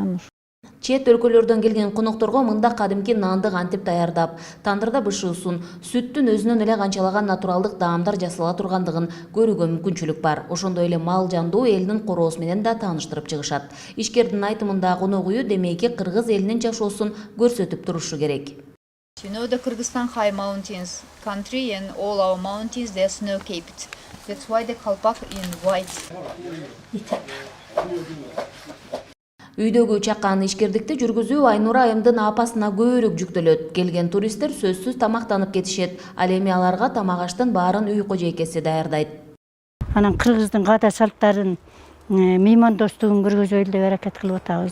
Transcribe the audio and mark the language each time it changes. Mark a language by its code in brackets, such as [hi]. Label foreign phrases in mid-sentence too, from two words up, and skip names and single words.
[ky] Чет өлкөлөрдөн келген конокторго мында кадимки нанды кантип даярдап, тандырда бышуусун, сүттүн өзүнөн эле канчалаган натуралдык даамдар жасала тургандыгын көрүүгө мүмкүнчүлүк бар. Ошондой эле мал жандуу элинин короосу менен да тааныштырып чыгышат. Ишкердин айтымында конок үйү демейки кыргыз элинин жашоосун көрсөтүп турушу керек. [en] You know the Kyrgyzstan high mountains country and all our mountains they are snow capped. That's why the kalpak in white. [ky] Үйдөгү чакан ишкердикти жүргүзүү Айнура айымдын апасына көбүрөөк жүктөлөт. Келген туристтер сөзсүз тамактанып кетишет. Ал эми аларга тамак аштын баарын үй кожойкеси даярдайт. Анан кыргыздын каада салттарын, меймандостугун көргөзөлү деп аракет кылып атабыз.